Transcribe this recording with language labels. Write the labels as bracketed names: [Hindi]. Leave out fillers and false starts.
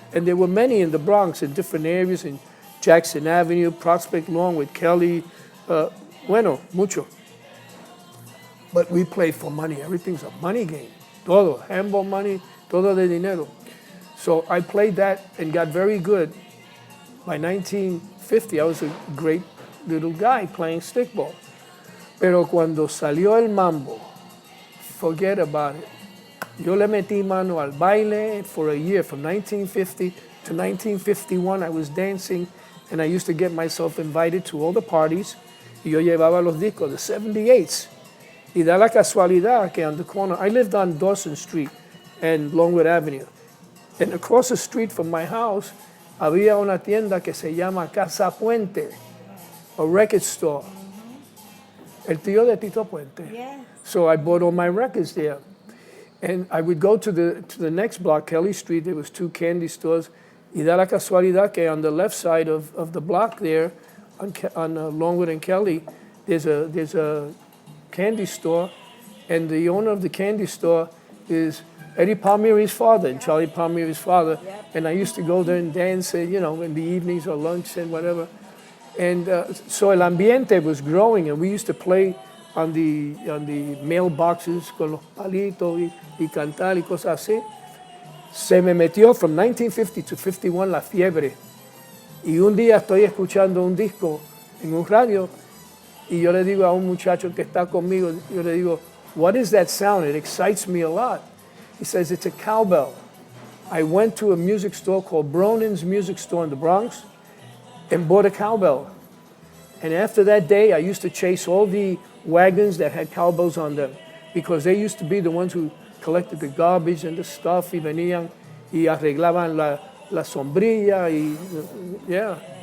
[English] And there were many in the Bronx, in different areas, in Jackson Avenue, Prospect Lawn with Kelly, [Spanish] mucho. [English] But we played for money. Everything's a money game. [Spanish] Todo, [English] handball money, [Spanish] todo de dinero. [English] So I played that and got very good. By 1950, I was a great little guy playing stickball. [Spanish] Pero cuando salió el mambo, [English] forget about it. [Spanish] Yo le metí mano al baile [English] for a year. From 1950 to 1951, I was dancing, and I used to get myself invited to all the parties. [Spanish] Y yo llevaba los discos, [English] the 78s. [Spanish] Y da la casualidad que [English] on the corner, I lived on Dawson Street and Longwood Avenue. And across the street from my house, [Spanish] había una tienda que se llama Casa Puente, [English] a record store. [Spanish] El tío de Tito Puente. [English] Yes. So I bought all my records there. And I would go to the next block, Kelly Street. There was two candy stores. [Spanish] Y da la casualidad que [English] on the left side of the block there, on Longwood and Kelly, there's a candy store, and the owner of the candy store is Eddie Palmieri's father, and Charlie Palmieri's father. Yep. And I used to go there and dance, in the evenings or lunch and whatever. And so [Spanish] el ambiente [English] was growing, and we used to play on the mailboxes [Spanish] con los palitos y cantar y cosas así. Se me metió [English] from 1950 to 51 [Spanish] la fiebre. Y un día estoy escuchando un disco en un radio y yo le digo a un muchacho que está conmigo, yo le digo, [English] what is that sound? It excites me a lot. He says, it's a cowbell. I went to a music store called Bronin's Music Store in the Bronx and bought a cowbell. And after that day, I used to chase all the wagons that had cowbells on them because they used to be the ones who collected the garbage and the stuff [Spanish] y venían y arreglaban la sombrilla. [English] Yeah.